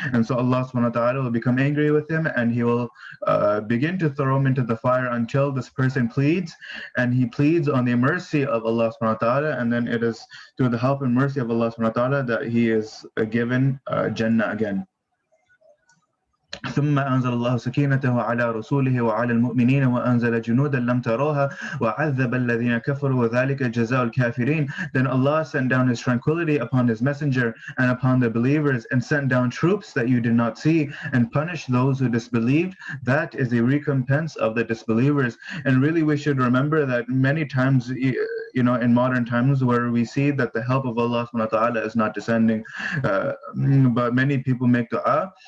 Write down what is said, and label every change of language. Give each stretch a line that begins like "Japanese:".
English: And so Allah subhanahu wa ta'ala will become angry with him, and he will begin to throw him into the fire until this person pleads, and he pleads on the mercy of Allah subhanahu wa ta'ala, and then it is through the help and mercy of Allah subhanahu wa ta'ala that he is given Jannah again.
Arabic: ثم أنزل الله سكينته على رسوله وعلى المؤمنين وأنزل جنودا لم تروها وعذب الذين كفروا وذلك جزاء الكافرين.
English: Then Allah sent down His tranquility upon His messenger and upon the believers, and sent down troops that you did not see, and punished those who disbelieved. That is the recompense of the disbelievers. And really we should remember that many times, in modern times, where we see that the help of Allah subhanahu wa ta'ala is not descending, but many people make dua.